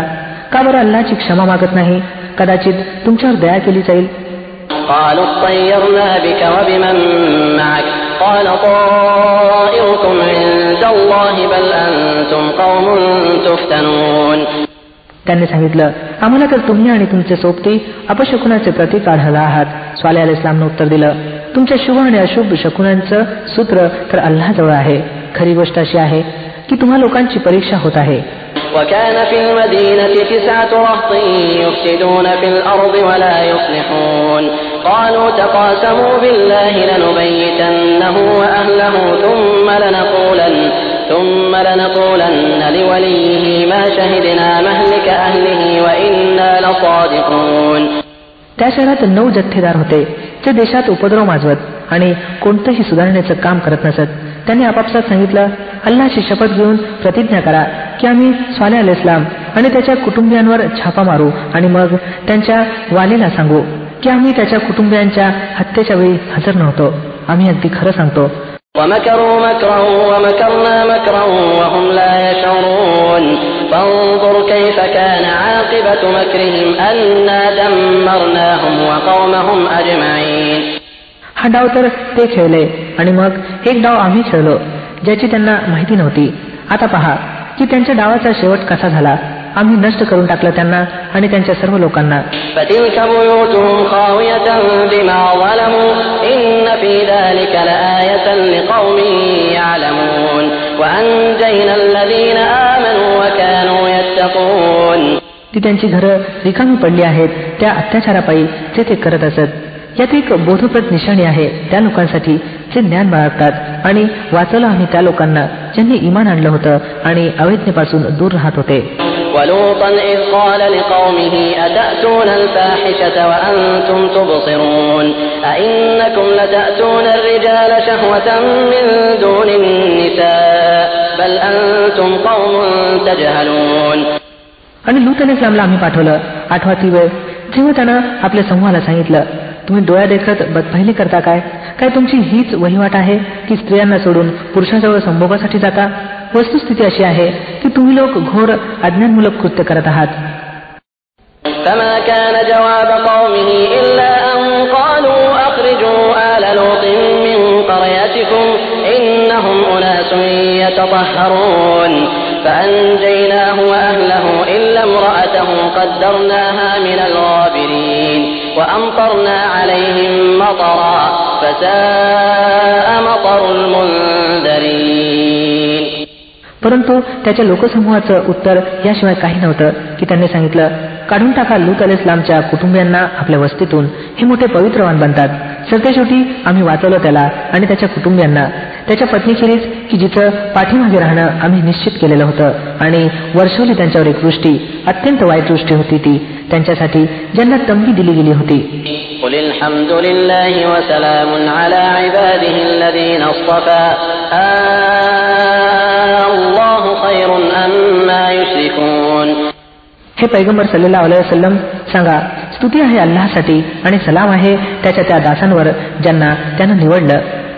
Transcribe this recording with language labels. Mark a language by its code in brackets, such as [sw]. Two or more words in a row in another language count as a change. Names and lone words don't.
[mr] का बरं अल्लाहची क्षमा मागत नाही? कदाचित तुमच्यावर दया केली जाईल. [ar] قالوا اطيرنا بك وبمن معك قال طائركم عند الله بل أنتم قوم تفتنون. [mr] त्यांनी सांगितलं, आम्हाला तर तुम्ही आणि तुमचे सोबती अपशकुनाचे प्रतीक आढळला आहात. स्वालेह अलैहिस्सलामने उत्तर दिलं, तुमच्या शुभ आणि अशुभ शकुनांचं सूत्र तर अल्लाहजवळ आहे. खरी गोष्ट अशी आहे की तुम्हा लोकांची परीक्षा होत आहे. [ar] وكان في المدينة 9 رهط يفسدون في الأرض ولا يصلحون قالوا تقاسموا بالله لنبيتنه وأهله ثم لنقولن لوليه ما شهدنا مهلك أهله وإنا لصادقون. [mr] त्या शहरात 9 जथ्थेदार होते जे देशात उपद्रव माजवत आणि कोणतंही सुधारण्याचं काम करत नसत. त्यांनी आपापसात सांगितलं, अल्लाहची शपथ घेऊन प्रतिज्ञा करा की आम्ही स्वालेह अलैहिस्सलाम आणि त्याच्या कुटुंबियांवर छापा मारू आणि मग त्यांच्या वालीला सांगू की आम्ही त्याच्या कुटुंबियांच्या हत्येच्या वेळी हजर नव्हतो. आम्ही अगदी खरं सांगतो. [ar] ومكروا مكرا ومكرنا مكرا وهم لا يشعرون فانظر كيف كان عاقبة مكرهم أنا دمرناهم وقومهم أجمعين. [mr] हा डाव तर ते खेळले आणि मग एक डाव आम्ही खेळलो ज्याची त्यांना माहिती नव्हती. आता पहा की त्यांच्या डावाचा शेवट कसा झाला. आम्ही नष्ट करून टाकलं त्यांना आणि त्यांच्या सर्व लोकांना. [ar] فتلك بيوتهم خاوية بما ظلموا إن في ذلك لآية لقوم يعلمون وأنجينا الذين آمنوا وكانوا يتقون. [mr] ती त्यांची घरं रिकामी पडली आहेत त्या अत्याचारापायी जे ते करत असत. यात एक बोधप्रद निशाणी आहे त्या लोकांसाठी जे ज्ञान बाळगतात आणि वाचवलं आम्ही त्या लोकांना ज्यांनी इमान आणलं होतं आणि अवैधतेपासून दूर राहत होते. [ar] ولوطا إذ قال لقومه أتأتون الفاحشة وأنتم تبصرون أئنكم لتأتون الرجال شهوة من دون النساء بل أنتم قوم تجهلون. [mr] आणि लूत अलैहिस्सलामला आम्ही पाठवलं 8वी वेळ जेव्हा त्यानं आपल्या समूहाला सांगितलं, तुम्ही डोळ्या देखत बदपाहिली करता काय? काय तुमची हीच वहिवाट आहे की स्त्रियांना सोडून पुरुषांजवळ संभोगासाठी जाता? वस्तुस्थिती अशी आहे की तुम्ही लोक घोर अज्ञानमूलक कृत्य करत आहात. [ar] فما كان جواب قومه إلا أن قالوا أخرجوا آل لوط من قريتكم إنهم أناس يتطهرون فأنجيناه وأهله إلا امرأته قدرناها من الغابرين وأمطرنا عليهم مطرا فساء مطر المنذرين. [mr] परंतु त्याच्या लोकसमूहाचं उत्तर याशिवाय काही नव्हतं की त्यांनी सांगितलं, काढून टाका लूत अलैहिस्सलामच्या कुटुंबियांना आपल्या वस्तीतून, हे मोठे पवित्रवान बनतात. सरतेशेवटी आम्ही वाचवलं त्याला आणि त्याच्या कुटुंबियांना, त्याच्या पत्नीखेरीज की जिचं पाठीमागे राहणं आम्ही निश्चित केलेलं होतं, आणि वर्षवली त्यांच्यावर एक दृष्टी, अत्यंत वाईट दृष्टी होती ती त्यांच्यासाठी ज्यांना तंबी दिली गेली होती. [ar] قل الحمد لله وسلام على عباده الذين اصطفى الله خير أما يشركون. [mr] हे पैगंबर [ar] صلى الله عليه وسلم [mr] सांगा, स्तुती आहे अल्लाहसाठी आणि सलाम आहे त्याच्या त्या दासांवर ज्यांना त्यानं निवडलं